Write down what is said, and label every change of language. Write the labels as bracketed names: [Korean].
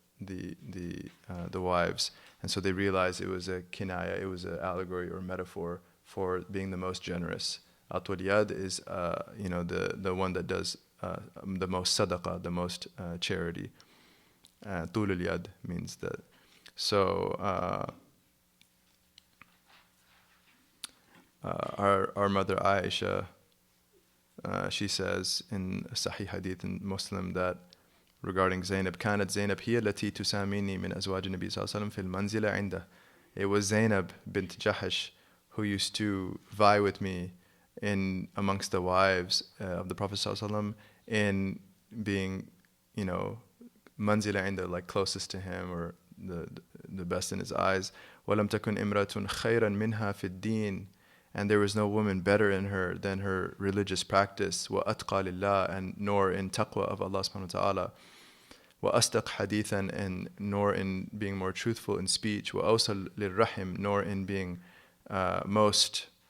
[English] the wives, and so they realized it was a kinaya, it was an allegory or metaphor for being the most generous. Atwal yad is the one that does the most sadaqah, the most charity. Tul al-yad means that. So our mother Aisha, she says in Sahih Hadith in Muslim that regarding Zainab, [Arabic] كانت زينب هي التي تساميني من أزواج النبي صلى الله عليه وسلم في المنزل عنده. [English] It was Zainab Bint Jahsh who used to vie with me in amongst the wives of the Prophet صلى الله عليه وسلم in being, manzila عنده, like closest to him or the best in his eyes. [Arabic] ولم تكن امرأة خيرا منها في الدين. [English] And there was no woman better in her than her religious practice, [Arabic] وَأَتْقَى لِلَّهِ, [English] and nor in taqwa of Allah subhanahu wa ta'ala, [Arabic] وَأَصْدَقْ حَدِيثًا, [English] and nor in being more truthful in speech, [Arabic] وَأَوْصَلْ لِلرَّحِمِ, [English] nor in being most